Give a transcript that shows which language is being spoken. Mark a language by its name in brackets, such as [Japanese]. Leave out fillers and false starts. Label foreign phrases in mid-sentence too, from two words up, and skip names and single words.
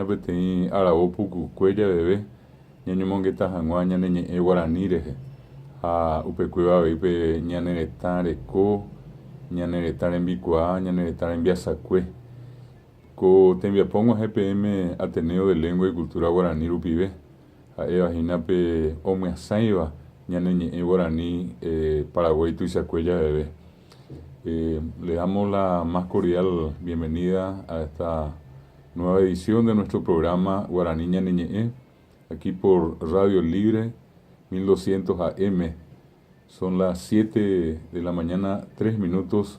[Guarani] peteĩ aravo pukukue javeve ñañomongeta hag̃ua ñaneñe'ẽ Guarani rehe ha upekuéva aveipe ñane retã reko, ñane retã rembikuaa, ñane retã rembiasakue ko tembiapo g̃uahẽ PM Ateneo de Lengua y Cultura Guarani rupive ha'evahínape omyasãiva ñaneñe'ẽ Guarani Paraguay tuichakue javeve. [Spanish] Le damos la más cordial bienvenida a esta nueva edición de nuestro programa Guaraní Ñaneñe'ẽ, aquí por Radio Libre 1200 AM. Son las 7 de la mañana, 3 minutos.